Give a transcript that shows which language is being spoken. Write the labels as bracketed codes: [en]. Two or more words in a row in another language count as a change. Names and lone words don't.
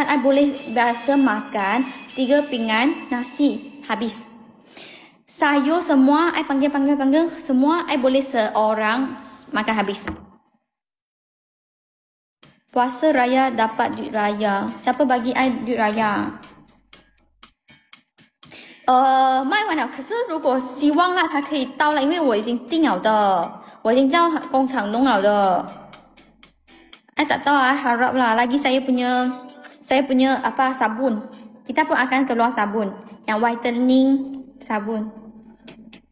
[ms] I boleh biasa makan 3 pinggan nasi habis. Sayur semua I panggil semua I boleh seorang makan habis. Puasa raya dapat duit raya. Siapa bagi I duit raya? [zh] 卖完了，可是如果希望啦，它可以到了，因为我已经订了的，我已经叫工厂弄了的。 [ms] tak tahu harap lah. Lagi saya punya sabun. Kita pun akan keluar sabun yang whitening sabun.